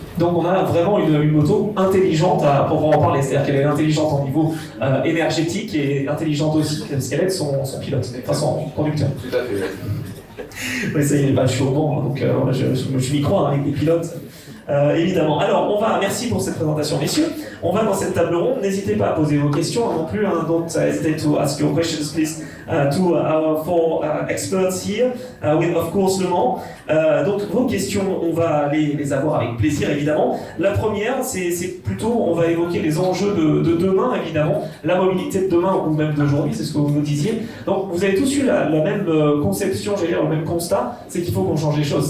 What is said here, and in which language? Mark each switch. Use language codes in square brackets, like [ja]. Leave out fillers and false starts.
[fr] Donc on a vraiment une moto intelligente à proprement parler, c'est-à-dire qu'elle est intelligente au niveau énergétique et intelligente aussi parce qu'elle aide son pilote, enfin son conducteur. Tout à fait. Oui, ça y est, je suis au banc, donc je m'y crois avec les pilotes. Évidemment. Alors, merci pour cette présentation, messieurs. On va dans cette table ronde. N'hésitez pas à poser vos questions non plus. [en] Don't hesitate to ask your questions, please, to our 4 experts here, with of course Le Mans. [fr] Donc, vos questions, on va les avoir avec plaisir, évidemment. La première, c'est plutôt, on va évoquer les enjeux de demain, évidemment, la mobilité de demain ou même d'aujourd'hui, c'est ce que vous nous disiez. Donc, vous avez tous eu la même conception, j'allais dire, le même constat, c'est qu'il faut qu'on change les choses.